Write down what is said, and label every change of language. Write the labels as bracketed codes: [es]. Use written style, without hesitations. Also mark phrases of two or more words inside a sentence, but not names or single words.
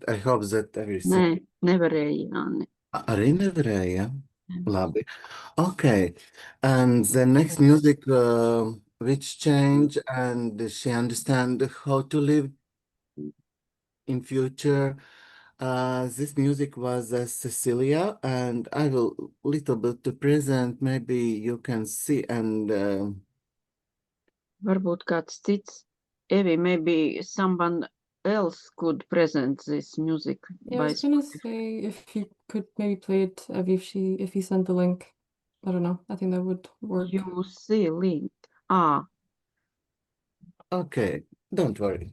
[en] I hope that everything. [lv] Nē, nevarēja, Jāni. Arī nevarēja. Labi. [en] Okay. And the next music which change and she understand how to live in future. This music was Cecilia, and I will little bit to present. Maybe you can see and [lv] Varbūt kāds cits. [en] Evi, maybe someone else could present this music Yeah, I by was gonna Spotify. say if you could maybe play it, Evie, if he sent the link. I don't know. I think that would work. You see link. Ah, okay, don't worry.